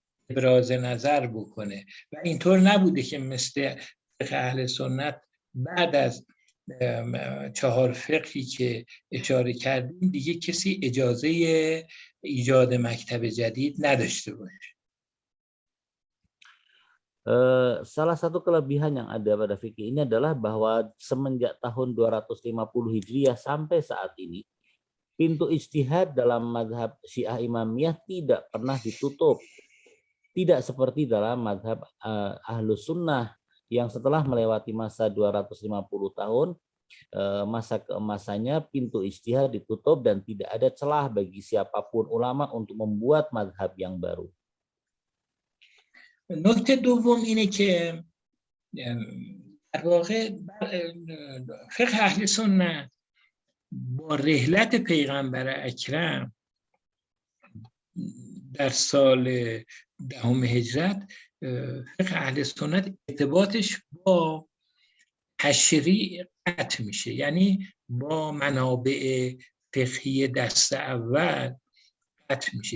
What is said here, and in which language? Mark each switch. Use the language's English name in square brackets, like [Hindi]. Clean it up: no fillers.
[Persian] ابراز نظر بکنه و اینطور نبوده که مثل فقه اهل سنت بعد از 4 فقهی که اشاره کردیم دیگه کسی اجازه ایجاد مکتب جدید نداشته باشه. [Indonesian] Salah satu kelebihan yang ada pada fikih ini adalah bahwa semenjak tahun 250 Hijriah sampai saat ini, pintu ijtihad dalam mazhab Syiah Imamiyah tidak pernah ditutup. Tidak seperti dalam mazhab Ahlus Sunnah yang setelah melewati masa 250 tahun, masa keemasannya pintu ijtihad ditutup dan tidak ada celah bagi siapapun ulama untuk membuat mazhab yang baru. [Persian] نکته دوم اینه که در واقع فقه اهل سنت با رحلت پیغمبر اکرم در سال 10 هجرت فقه اهل سنت ارتباطش با تشریع قطع میشه، یعنی با منابع فقهی دست اول قطع میشه.